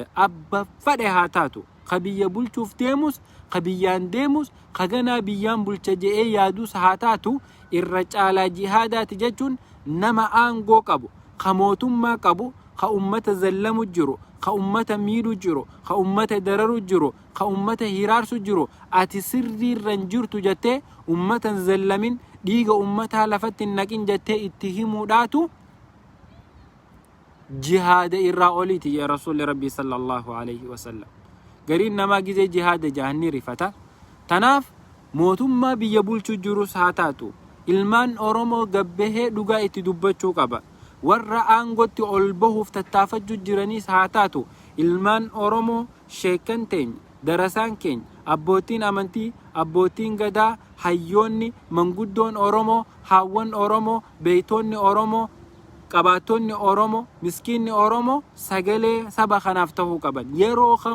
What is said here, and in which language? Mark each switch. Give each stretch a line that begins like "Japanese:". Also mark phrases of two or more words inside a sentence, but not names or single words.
Oromo: Abba fadhe haa taatu ka biyya bulchuuf deemus ka biyyaan deemus ka ganaa biyyaan bulcha je'ee yaadus haa taatu irra caalaa jihaadaati jechuun nama aangoo qabu, ka mootummaa qabu, ka ummata zallamu jiru, ka ummata miidhu jiru, ka ummata dararu jiru, ka ummata hiraarsu jiru. Ati sirriirra hin jirtu jettee ummatan zallamin dhiiga ummataa lafatti hin naqin jettee itti himuudhaatu jihaada irraa oliiti ya Rasuulli Rabbii
Arabic: صلى الله عليه وسلم.
Oromo: Gariin namaa gizee jihaada jahanni rifata. Tanaaf mootummaa biyya bulchuu jirus haa taatu ilmaan Oromoo gabbahee dhugaa itti dubbachuu qaba. Warra aangotti ol bahuuf tattaafachuu jiranis haa taatu ilmaan Oromoo sheekan teenya, darasaan keenya, abbootiin amantii, abbootiin gadaa, hayyoonni, manguddoon Oromoo, haawwan Oromoo, beeytoonni Oromoo qabaatonni Oromoo miskiinni Oromoo sagalee saba kanaaf ta'uu qaban yeroo